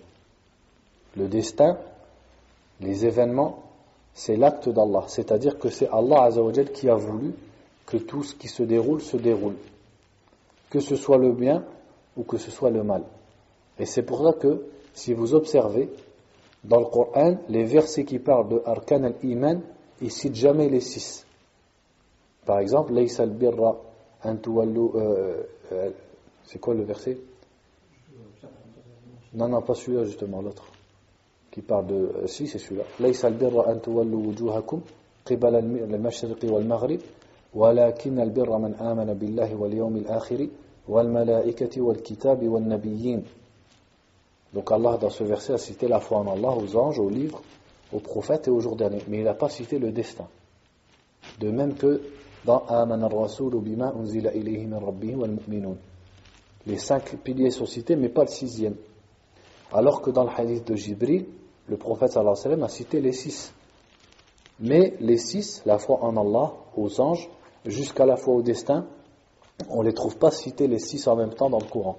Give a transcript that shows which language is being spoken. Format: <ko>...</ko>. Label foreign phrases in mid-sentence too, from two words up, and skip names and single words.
<fr>Le destin, les événements, c'est l'acte d'Allah, c'est-à-dire que c'est Allah</fr> <ar>عز وجل</ar> <fr>qui a voulu que tout ce qui se déroule, que ce soit le bien ou que ce soit le mal. Et c'est pour ça que, si vous observez, dans le Coran, les versets qui parlent de</fr> <ar>أركان الإيمان,</ar> <fr>ils citent jamais les 6. Par exemple,</fr> <ar>ليس البر أن تولوا,</ar> <fr>c'est quoi le verset ? Non, pas celui-là justement, l'autre. Qui parle de, si c'est celui-là.</fr> <ar>ليس البر أن تولوا وجوهكم قبل المشرق والمغرب ولكن البر من آمن بالله واليوم الآخر والملائكة والكتاب والنبيين.</ar> <fr>Donc Allah dans ce verset a cité la foi en Allah, aux anges, aux livres, aux prophètes et au jour dernier. Mais il n'a pas cité le destin. De même que dans</fr> <ar>آمن الرسول بما أنزل إليه من ربه والمؤمنون.</ar> <fr>Les 5 piliers sont cités, mais pas le 6e. Alors que dans le hadith de Jibril, le prophète</fr> <ar>صلى الله عليه وسلم</ar> <fr>a cité les 6. Mais les 6, la foi en Allah, aux anges, jusqu'à la foi au destin, on ne les trouve pas cités les 6 en même temps dans le Coran.</fr>